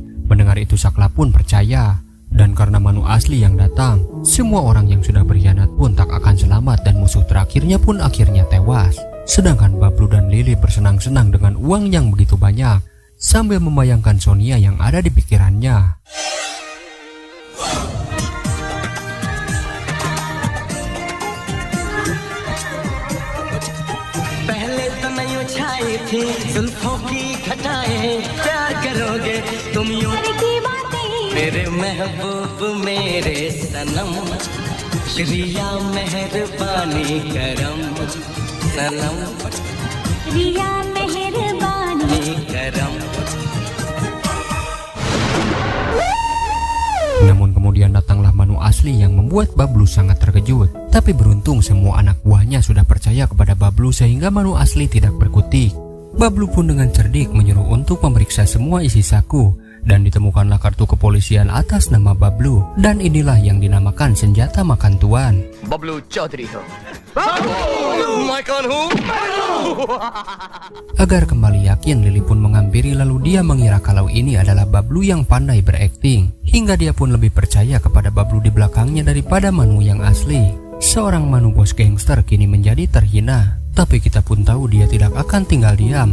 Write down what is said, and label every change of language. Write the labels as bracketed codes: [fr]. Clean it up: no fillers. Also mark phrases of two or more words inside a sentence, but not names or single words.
[id] Mendengar itu Sakla pun percaya. Dan karena Manu asli yang datang, semua orang yang sudah berkhianat pun tak akan selamat dan musuh terakhirnya pun akhirnya tewas. Sedangkan Bablu dan Lili bersenang-senang dengan uang yang begitu banyak, sambil membayangkan Sonia yang ada di pikirannya. [hi] पहले तो नहीं छाई थी जुल्फों की घटाएं प्यार करोगे तुम यूं मेरे महबूब मेरे सनम रिया मेहरबानी करम सनम रिया मेहरबानी करम. [id] Namun kemudian datanglah Manu asli yang membuat Bablu sangat terkejut. Tapi beruntung semua anak buahnya sudah percaya kepada Bablu sehingga Manu asli tidak berkutik. Bablu pun dengan cerdik menyuruh untuk memeriksa semua isi saku dan ditemukanlah kartu kepolisian atas nama Bablu, dan inilah yang dinamakan senjata makan tuan. [hi] बबलू चौधरी हो [id] Agar kembali yakin, Lily pun menghampiri lalu dia mengira kalau ini adalah Bablu yang pandai berakting, hingga dia pun lebih percaya kepada Bablu di belakangnya daripada Manu yang asli. Seorang Manu bos gangster kini menjadi terhina, tapi kita pun tahu dia tidak akan tinggal diam.